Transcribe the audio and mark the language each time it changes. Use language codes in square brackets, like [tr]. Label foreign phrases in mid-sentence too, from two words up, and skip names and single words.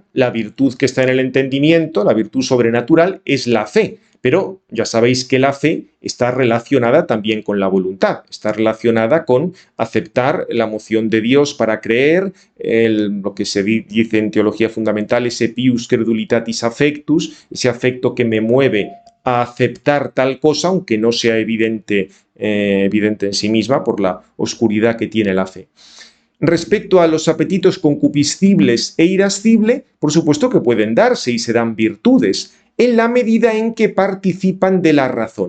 [es] La virtud que está en el entendimiento, la virtud sobrenatural, es la fe. Pero ya sabéis que la fe está relacionada también con la voluntad, está relacionada con aceptar la moción de Dios para creer, lo que se dice en teología fundamental, ese [la] pius credulitatis affectus, [es] ese afecto que me mueve a aceptar tal cosa, aunque no sea evidente en sí misma por la oscuridad que tiene la fe. Respecto a los apetitos concupiscibles e irascibles, por supuesto que pueden darse y se dan virtudes, en la medida en que participan de la razón.